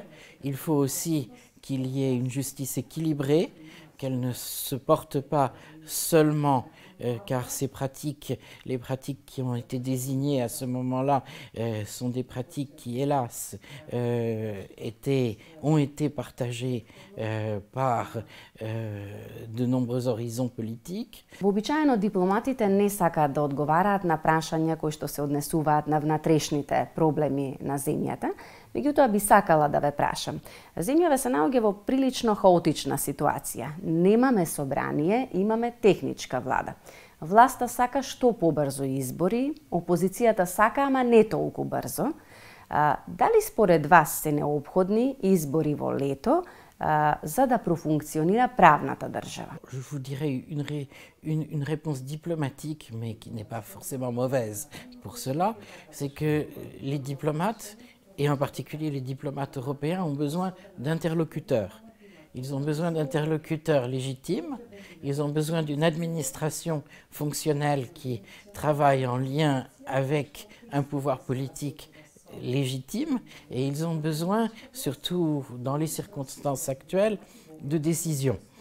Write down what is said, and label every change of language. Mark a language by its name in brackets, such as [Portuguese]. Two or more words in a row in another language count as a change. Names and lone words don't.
[French] Il faut aussi qu'il y ait une justice équilibrée, qu'elle ne se porte pas seulement car ces pratiques, les pratiques qui ont été désignées à ce moment-là, sont des pratiques qui, hélas, ont été partagées par de nombreux horizons politiques. [Macedonian] Вообичаено дипломатите не сакаат да одговараат на прашања кои што се однесуваат на внатрешните проблеми на земјата, меѓутоа би сакала да ве прашам. Земјава се наоѓа во прилично хаотична ситуација. Немаме собрание, имаме техничка влада. Власта сака што побрзо избори, опозицијата сака, ама не толку брзо. Дали според вас се необходни избори во лето за да профункционира правната држава? [French] Je vous dirais une réponse diplomatique, mais qui n'est pas forcément mauvaise pour cela, c'est que les diplomates, et en particulier les diplomates européens, ont besoin d'interlocuteurs. Ils ont besoin d'interlocuteurs légitimes, ils ont besoin d'une administration fonctionnelle qui travaille en lien avec un pouvoir politique légitime, et ils ont besoin, surtout dans les circonstances actuelles, de décisions.